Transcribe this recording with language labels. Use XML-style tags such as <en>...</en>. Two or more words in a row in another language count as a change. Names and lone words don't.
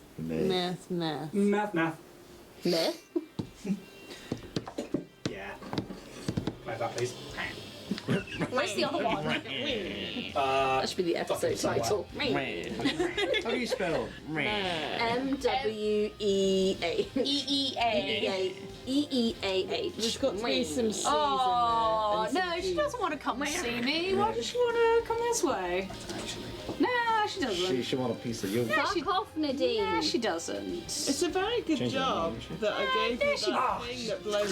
<en>Math. Math. Myth? Yeah. Like that, please. Where's the other one? That should be the episode title. How do you spell? M-W-E-A. E-E-A. E-E-A-H. There's got to be some C's Oh, in there. and no, some she D's. doesn't want to come and see me. Why does she want to come this way? Nah, she doesn't. She want a piece of you. Fuck off, Nadine. Nah, she doesn't. It's a very good Change job the name, that I gave you that thing that blows</en>